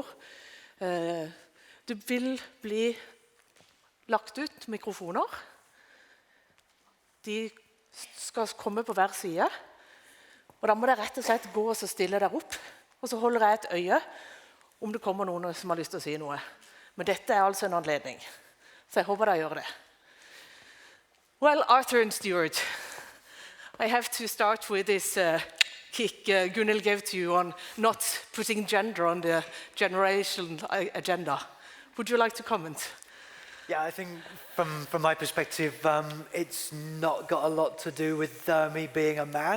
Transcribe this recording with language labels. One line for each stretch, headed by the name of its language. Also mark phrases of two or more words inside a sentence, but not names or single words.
Norwegian: Det vil bli lagt ut mikrofoner. De skal komme på hver side, og da må dere rett og slett gå og stille dere opp, og så holder jeg et øye om det kommer noen som har lyst til å si noe. Men dette er altså en anledning, så jeg håper dere gjør det.
English: Well, Arthur and Stuart, I have to start with this kick Gunhild gave to you on not putting gender on the generational agenda. Would you like to comment? Yeah, I think from my perspective, it's not got a lot to do with me being a man.